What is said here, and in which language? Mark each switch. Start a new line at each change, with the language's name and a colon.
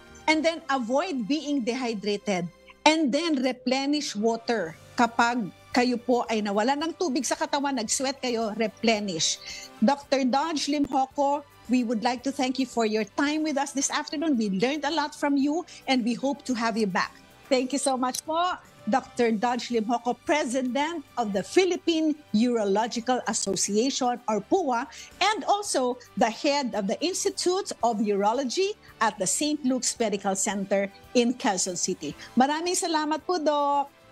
English: And then avoid being dehydrated. And then replenish water.
Filipino: Kapag kayo po ay nawalan ng tubig sa katawan, nag-sweat kayo, replenish.
English: Dr. Dodge Limhoco, we would like to thank you for your time with us this afternoon. We learned a lot from you and we hope to have you back. Thank you so much po, Dr. Dodge Limhoco, President of the Philippine Urological Association, or PUA, and also the head of the Institute of Urology at the St. Luke's Medical Center in Quezon City.
Filipino: Maraming salamat po, Doc.